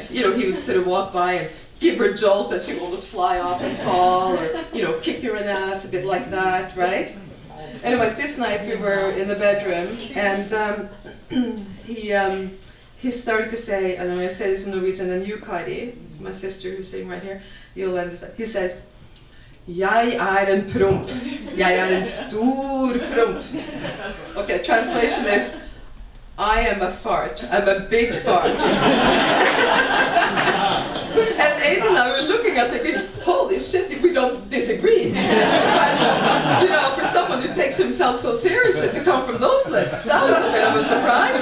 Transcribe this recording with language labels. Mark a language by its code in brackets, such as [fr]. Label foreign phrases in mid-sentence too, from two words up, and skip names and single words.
[en] He would sort of walk by and give her a jolt that she would almost fly off and fall, or kick her in the ass, a bit like that, right? Anyways, this night we were in the bedroom, and he started to say, and I'm going to say this in Norwegian, and you, Kari, my sister who's sitting right here, you'll understand. He said, [no] Jeg en promp. Jeg en stor promp. [en] Okay, translation is, I am a fart. I'm a big fart. And Aiden and I were looking at it, holy shit, we don't disagree. And, you know, for someone who takes himself so seriously to come from those lips, that was a bit of a surprise.